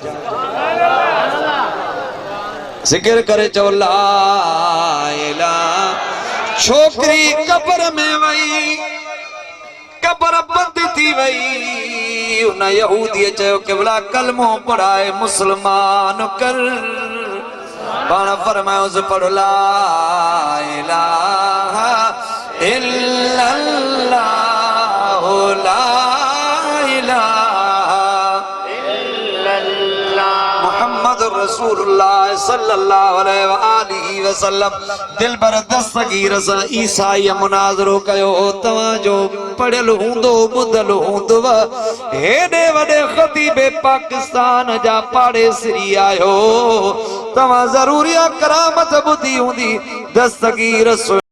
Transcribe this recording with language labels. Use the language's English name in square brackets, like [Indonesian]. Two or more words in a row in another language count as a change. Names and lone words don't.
[Sindhi] ज़िक्र करे चओ [Arabic] لا إله [Sindhi] छोकरी कब्र में वई कब्र बंद थी वई उन यहूदी चयो कि भला कलमो पढ़ाए मुसलमान कर पाण फरमायो पढ़ ला [Arabic] إله إلا الله لا إله إلا الله محمد رسول الله صلى الله عليه [Sindhi] वसल्लम दिल पर दस्तगीर सा ईसाई मुनाज़रो कयो तवां जो पढ़ियल हूंदो ॿुधल हूंदो हेॾे वॾे ख़तीबे पाकिस्तान जा पाड़ेसरी आयो तवां ज़रूरी करामत ॿुधी हूंदी दस्तगीर